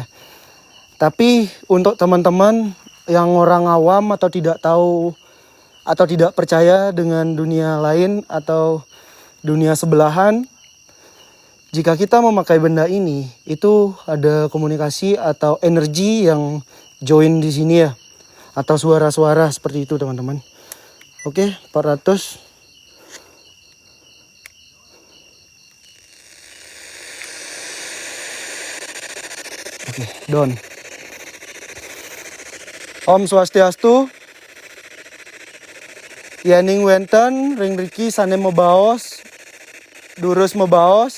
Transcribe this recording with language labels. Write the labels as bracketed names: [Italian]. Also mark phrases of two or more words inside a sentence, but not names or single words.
[Indonesian] Tapi untuk teman-teman yang orang awam atau tidak tahu atau tidak percaya dengan dunia lain atau dunia sebelahan, jika kita memakai benda ini, itu ada komunikasi atau energi yang join di sini ya, atau suara-suara seperti itu teman-teman. Oke, 400. Oke, don. [Balinese] Om Swastiastu. Yaning wenten ring riki sane mebaos. Durus mebaos.